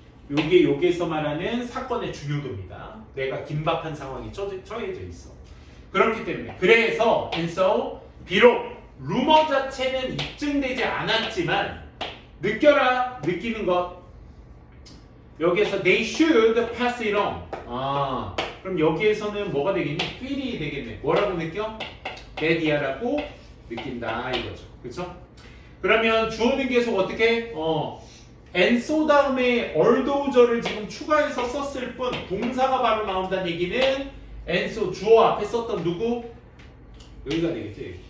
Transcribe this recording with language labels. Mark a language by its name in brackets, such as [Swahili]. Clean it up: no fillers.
[Korean] 요게 여기에서 말하는 사건의 중요도입니다. 내가 긴박한 상황에 처해져 있어. 그렇기 때문에. 그래서, [English] and so, [Korean] 비록 루머 자체는 입증되지 않았지만 느끼는 것. 여기에서 [English] they should pass it on. [Korean] 그럼 여기에서는 뭐가 되겠니? feel이 되겠네. 뭐라고 느껴? bad이야라고 느낀다 이거죠. 그렇죠? 그러면 주어는 계속 어떻게? [English] and so [Korean] 다음에 although를 지금 추가해서 썼을 뿐 동사가 바로 나온다는 얘기는 and so 주어 앞에 썼던 누구? 여기가 되겠지.